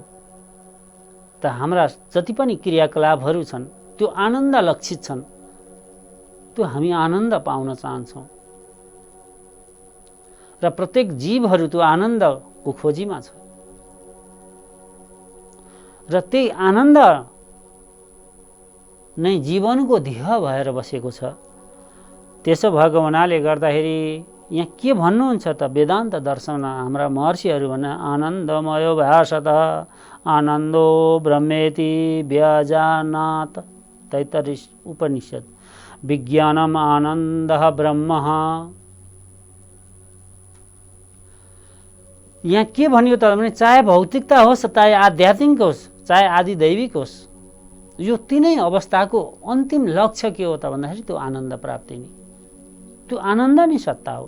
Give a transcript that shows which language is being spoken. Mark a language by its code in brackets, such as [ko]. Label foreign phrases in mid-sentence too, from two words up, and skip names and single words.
[ne] त हाम्रा जति पनि क्रियाकलापहरू छन् त्यो आनन्द लक्षित छन्, त्यो हामी आनन्द पाउन चाहन्छौँ र प्रत्येक जीवहरू त्यो आनन्दको खोजीमा छ र त्यही आनन्द नै जीवनको ध्येय भएर बसेको छ। त्यसो भएको हुनाले गर्दाखेरि यहाँ के भन्नुहुन्छ त वेदान्त दर्शन हाम्रा महर्षिहरू भने [sa] आनन्दमयो भाषत आनन्दो ब्रह्मेति व्यजानात [ne] तैत्तरीय उपनिषद [sa] विज्ञानम आनन्दः ब्रह्म। [ne] यहाँ के भनियो त भने चाहे भौतिकता होस्, चाहे आध्यात्मिक होस्, चाहे आदिदैविक होस्, यो तीनै अवस्थाको अन्तिम लक्ष्य के हो त भन्दाखेरि त्यो आनन्द प्राप्ति नै, त्यो आनन्द नै सत्ता हो।